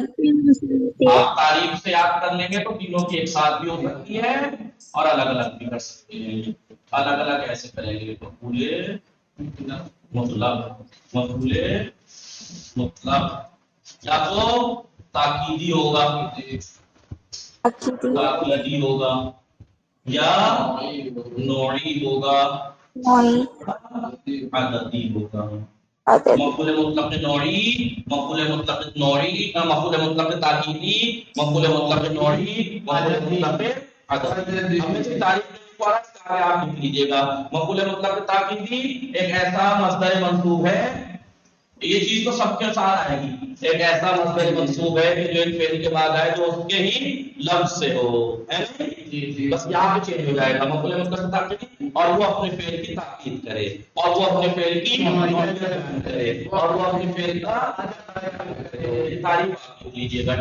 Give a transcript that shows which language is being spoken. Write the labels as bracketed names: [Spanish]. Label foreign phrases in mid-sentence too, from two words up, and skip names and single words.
[Urdu] آپ تعریف سے یاد کر لیں گے تو تینوں کی ایک ساتھ بھی ہو سکتی ہے اور الگ الگ بھی کر سکتے ہیں. الگ الگ ایسے کریں گے مفعول مطلق. مفعول مطلق یا تو تاکیدی ہوگا، تاکیدی ہوگا یا نوعی ہوگا، نوعی. عددی ہوگا. عدد. مفعول مطلق نوعی، مفعول مطلق نوعی، مفعول مطلق تاکیدی، مفعول مطلق نوعی، مفعول مطلق عددی. ہم اس کی تعریف آپ لکھ لیجیے گا. مفعول مطلق تاکیدی ایک ایسا مصدر منصوب ہے، یہ چیز تو سب کے ساتھ آئے گی. ایک ایسا مصدر منصوب ہے کہ جو ایک فعل کے بعد آئے جو اس کے ہی لفظ سے ہو، ہے نا؟ بس یہاں پہ چینج ہو جائے گا. مفعول مطلق تاکیدی اور وہ اپنے فعل کی تاکید کرے اور وہ اپنے فعل کی نوعیت بیان کرے اور وہ اپنے فعل کا تعریف آپ لکھ لیجیے گا.